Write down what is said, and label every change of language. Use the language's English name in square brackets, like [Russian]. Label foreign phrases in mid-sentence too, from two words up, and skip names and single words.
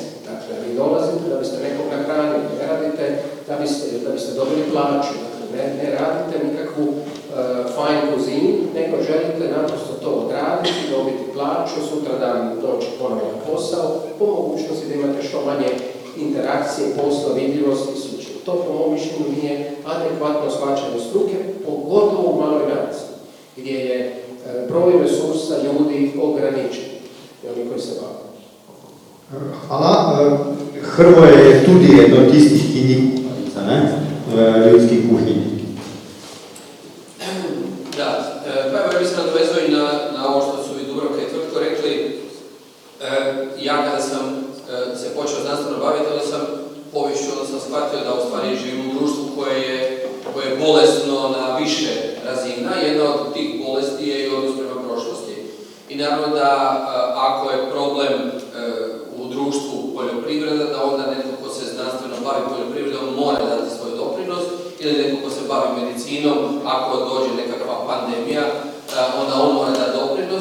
[Croatian] Dakle, vi dolazite da biste nekog nahranili, ne radite da biste dobili plaću, dakle, ne radite nikakvu [French] fine cuisine, [Croatian] nego želite naprosto to odraditi, dobiti plaću, sutra dan doći ponovno na posao, po mogućnosti da imate što manje interakcije, posla, vidljivosti i sl. To po mom mišljenju nije adekvatno shvaćanje struke, pogotovo u maloj naciji, gdje je broj resursa ljudi ograničen i oni koji se bave. Hvala. [Slovenian] Hrvoje je tudi jedno od tistih, ki ni kuharica, ne? V ljudski kuhinji. [Croatian] Da, pa evo ja bih se nadovezao i na ovo što su i Dubravka i Tvrtko rekli. Ja kada sam se počeo znanstveno baviti, onda sam poviješću, onda sam shvatio da u stvari živim u društvu koje je bolesno na više razina. Jedna od tih bolesti je i odnos prema prošlosti. I naravno da ako je problem u društvu poljoprivreda, da onda netko ko se znanstveno bavi poljoprivredom mora dati svoj doprinos, ili netko ko se bavi medicinom, ako dođe nekakva pandemija, onda on mora dati doprinos.